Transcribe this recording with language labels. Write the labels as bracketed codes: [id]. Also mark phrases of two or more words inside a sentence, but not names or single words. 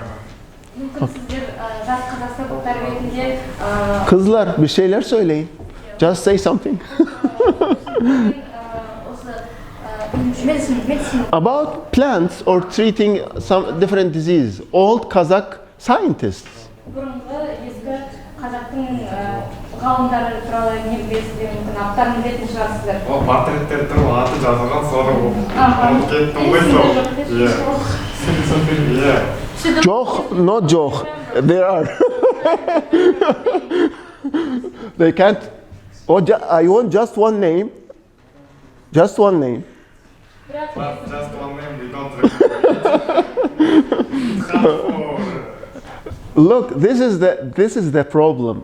[tr] Kızlar bir şeyler söyleyin. [en] Just say something. About plants or treating some different diseases. Old Kazakh scientists. [kk] ғалымдар туралы не білесіздер, мүмкін аттарын білетін шығарсыздар. Ол портреттер туралы аты жазылған, соны ұмытып кеттім ғой сол. Жоқ, not жоқ. [en] There are. They can't. Oh, I want just one name. Just one name. Just one name, we don't remember. Look, this is the problem.